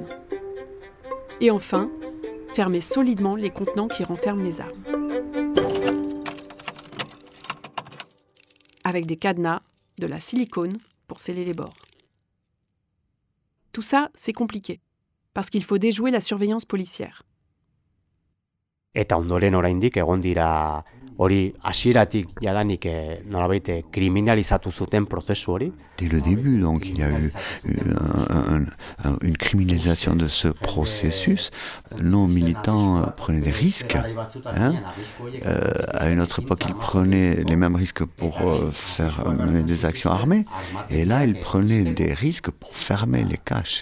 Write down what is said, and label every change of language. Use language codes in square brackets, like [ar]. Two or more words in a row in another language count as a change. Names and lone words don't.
[fr] Et enfin, fermer solidement les contenants qui renferment les armes. Avec des cadenas, de la silicone pour sceller les bords. Tout ça, c'est compliqué, parce qu'il faut déjouer la surveillance policière. [eu] Eta ondoren oraindik egon dira hori hasieratik jadanik nolabait kriminalizatu zuten prozesu hori. [fr] Dès le début, donc, il y a eu une criminalisation de ce processus. Nos militants prenaient des risques. À une autre époque, ils prenaient les mêmes risques pour faire mener des actions armées. Et là, ils prenaient des risques pour fermer les caches.